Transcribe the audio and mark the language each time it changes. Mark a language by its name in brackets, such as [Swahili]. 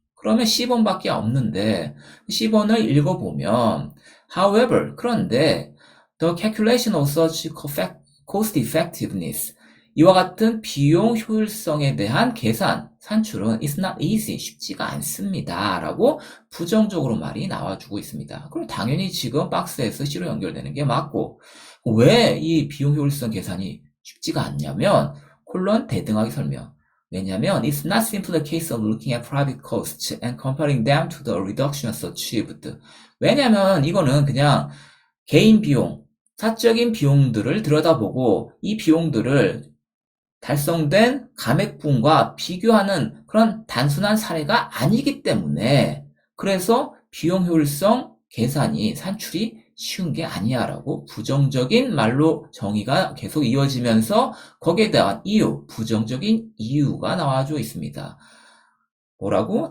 [Korean] 그러면 C번밖에 없는데 C번을 읽어보면 [English] however, [Korean] 그런데 [English] the calculation of such cost effectiveness [Korean] 이와 같은 비용 효율성에 대한 계산, 산출은 [English] is not easy, [Korean] 쉽지가 않습니다. 라고 부정적으로 말이 나와주고 있습니다. 그럼 당연히 지금 박스에서 C로 연결되는 게 맞고 왜 이 비용 효율성 계산이 쉽지가 않냐면 콜론 대등하게 설명. 왜냐면 [English] it's not simply a case of looking at private costs and comparing them to the reductions achieved. [Korean] 왜냐면 이거는 그냥 개인 비용, 사적인 비용들을 들여다보고 이 비용들을 달성된 감액분과 비교하는 그런 단순한 사례가 아니기 때문에 그래서 비용 효율성 계산이 산출이 쉬운 게 아니야 라고 부정적인 말로 정의가 계속 이어지면서 거기에 대한 이유, 부정적인 이유가 나와줘 있습니다. 뭐라고?